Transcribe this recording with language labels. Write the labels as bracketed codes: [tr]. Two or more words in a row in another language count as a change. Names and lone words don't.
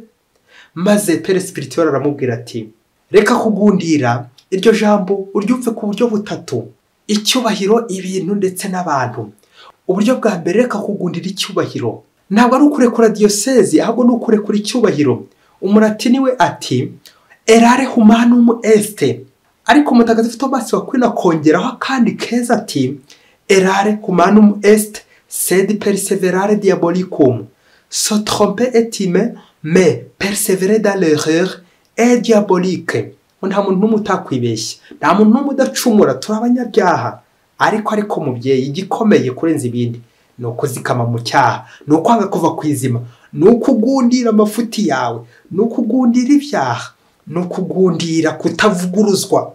[rw] Maze [fr] Pere Spirituel [rw] aramubwira ati, reka kugundira iryo jambo uryumve ku buryo butatu: icyubahiro, ibintu ndetse n'abantu. Uburyo bwa mbere, reka kugundira icyubahiro, ntabwo ari ukurekura diyosezi, ahubwo ni ukurekura icyubahiro. Umulatini we ati, [la] erare humanum est, [rw] ariko Mutagatifu Tomasi wa Aquino akongeraho akandi keza ati, [la] erare humanum est sed perseverare diabolicum, [fr] se tromper est humain mais persévérer dans l'erreur est diabolique. [rw] Nta muntu n'umwe utakwibeshya, nta muntu n'umwe udacumura, turi abanyabyaha. Ariko mubyeyi, igikomeye kurenza ibindi ni ukuzikama mu cyaha, ni ukwanga kuva ku izima, ni ukugundira amafuti yawe, ni ukugundira ibyaha, ni ukugundira kutavuguruzwa.